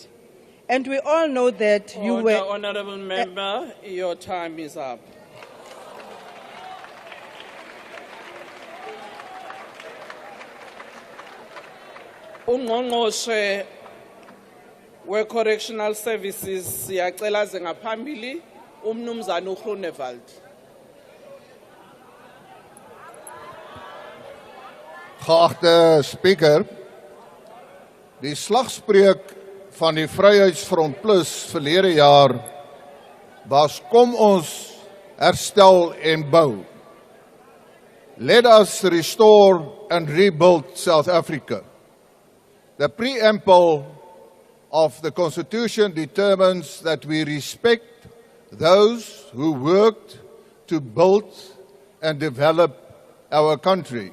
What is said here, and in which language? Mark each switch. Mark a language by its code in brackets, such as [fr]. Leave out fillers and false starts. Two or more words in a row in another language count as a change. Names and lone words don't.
[en] And we all know that you were... Honourable Member, your time is up. [zu] Ungqongqoshe we- [en] Correctional Services [zu] siyacela ze ngaphambili umnumzana uGroenewald. [af] Geachte Speaker, die slagspreuk van die Vryheidsfront Plus verlede jaar was kom ons herstel en bou. [en] Let us restore and rebuild South Africa. The preamble of the Constitution determines that we respect those who worked to build and develop our country.